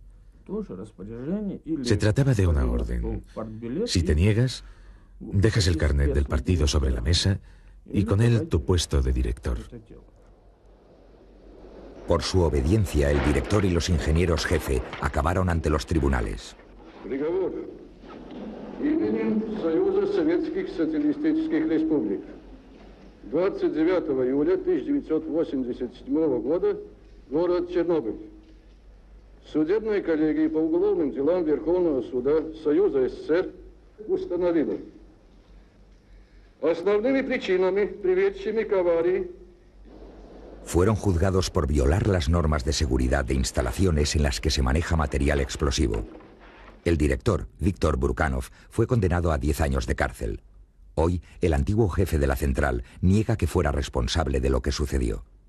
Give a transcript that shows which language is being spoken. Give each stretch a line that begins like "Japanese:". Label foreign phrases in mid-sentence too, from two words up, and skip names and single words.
Spanish: Se trataba de una orden. Si te niegas, dejas el carnet del partido sobre la mesa y con él tu puesto de director. Por su obediencia, el director y los ingenieros jefe acabaron ante los tribunales.
Russian: Приговор. Именем Союза Советских Социалистических Республик. 29 июля 1987 года, город Чернобыль. Судебной коллегией по уголовным делам Верховного суда Союза СССР установила. Основными причинами, приведшими к аварии,
Spanish: fueron juzgados por violar las normas de seguridad de instalaciones en las que se maneja material explosivo. El director, Víctor Burkanov, fue condenado a 10 años de cárcel. Hoy, el antiguo jefe de la central niega que fuera responsable de lo que sucedió.